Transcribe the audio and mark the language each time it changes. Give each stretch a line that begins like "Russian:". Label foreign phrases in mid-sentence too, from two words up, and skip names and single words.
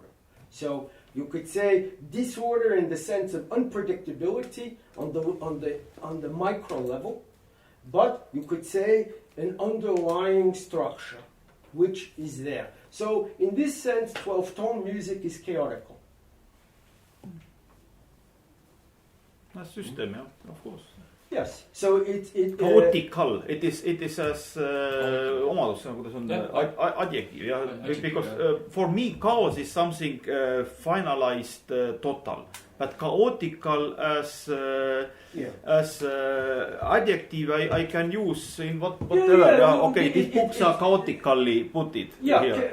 English: So you could say disorder in the sense of unpredictability on the micro level, but you could say an underlying structure which is there. So in this sense, 12-tone music is chaotical. System, yeah, of course. Yes. So Chaotical, it is as omadus,
Estonian: kuidas on
English: adjective, yeah. Because for me, chaos is something finalized, total. But chaotical as adjective, I can use in whatever. Okay, these books are chaotically put it here.